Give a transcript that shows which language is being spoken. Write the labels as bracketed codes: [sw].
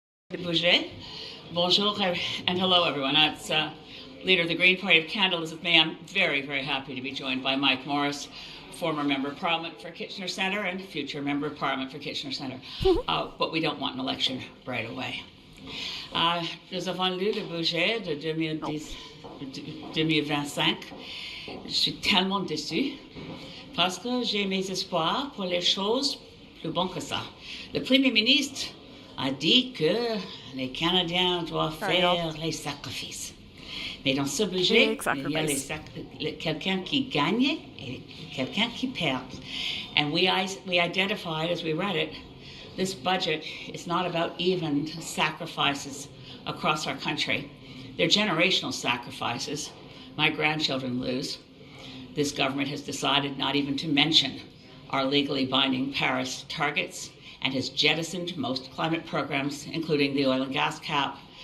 [en] De Bouger. Bonjour and hello everyone. That's Leader of the Green Party of Canada, Elizabeth May. I'm very, very happy to be joined by Mike Morris, former Member of Parliament for Kitchener Centre and future Member of Parliament for Kitchener Centre. But we don't want an election right away. [fr] Nous avons lu le budget de 2025. Je suis tellement déçue parce que j'ai mes espoirs pour les choses plus bonnes que ça. Le Premier ministre a dit que les Canadiens doivent faire les sacrifices. Mais dans ce budget, il y a quelqu'un qui gagne et quelqu'un qui perd. [en] And we identified as we read it, this budget is not about even sacrifices across our country. They're generational sacrifices. My grandchildren lose. This government has decided not even to mention our legally binding Paris targets and has jettisoned most climate programs, including the oil and gas cap.